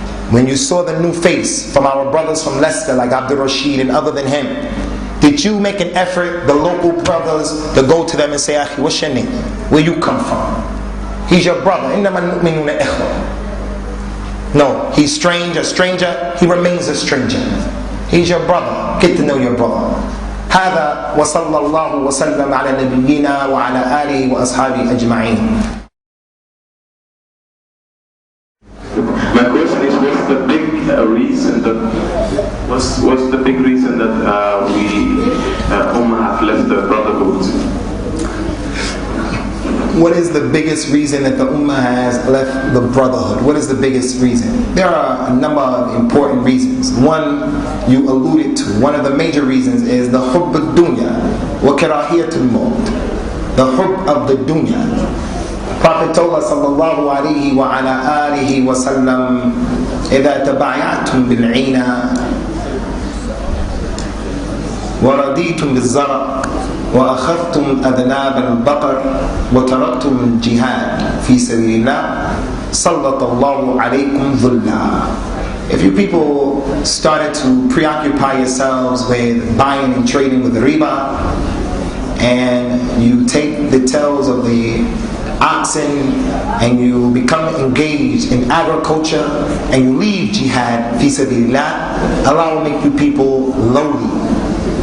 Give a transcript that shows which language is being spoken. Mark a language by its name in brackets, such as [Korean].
[English] When you saw the new face from our brothers from Leicester, like Abdul Rashid and other than him, did you make an effort, the local brothers, to go to them and say, Akhi, what's your name? Where you come from? He's your brother. [Arabic] إِنَّمَا الْمُؤْمِنُونَ إِخْوَةٌ. [English] No, he's strange, a stranger, he remains a stranger. He's your brother. Get to know your brother. [Arabic] هذا وصلى الله وسلم على نبينا وعلى آله وأصحابه أجمعين. [English] My question is, what's the big reason that what's the big reason that we Ummah have left the Brotherhood? What is the biggest reason that the Ummah has left the Brotherhood? What is the biggest reason? There are a number of important reasons. One you alluded to. One of the major reasons is the hubb al-dunya wa karahiyatul maut. The hubb of the dunya. Prophet told us [Arabic] sallallahu alayhi wa ala alihi wa sallam, إِذَا تَبَعْيَعْتُمْ بِالْعِينَ وَرَضِيتُمْ بِالزَّرَعِ وَأَخَذْتُمْ أَذْنَابَ الْبَقَرِ وَتَرَكْتُمُ الْجِهَادِ فِي سَبِيلِ اللَّهِ صَلَّطَ اللَّهُ عَلَيْكُمْ ظُلًّا. [English] If you people started to preoccupy yourselves with buying and trading with riba, and you take the tails of the oxen and you become engaged in agriculture and you leave jihad fi sabilillah, Allah will make you people lowly.